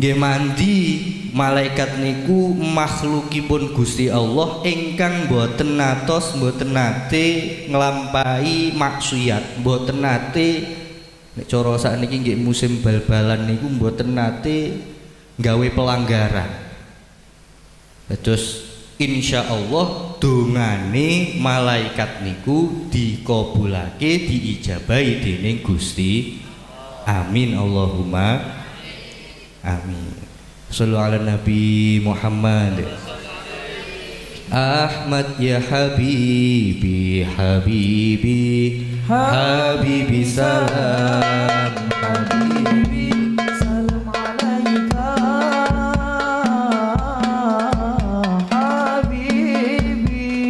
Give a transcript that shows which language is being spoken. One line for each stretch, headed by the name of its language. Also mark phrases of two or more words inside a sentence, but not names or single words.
Javanese: Nggih mandi malaikat niku makhlukipun Gusti Allah ingkang boten natos boten nate nglampahi maksiat, boten nate nek cara sakniki nggih musim bal-balan niku boten nate gawe pelanggaran. Terus insyaallah dongane malaikat niku dikabulake diijabahi dening Gusti.
Arabic: آمين اللهم آمين. صلوا على النبي محمد. أحمد يا حبيبي، حبيبي، حبيبي سلام، حبيبي سلام عليك، حبيبي.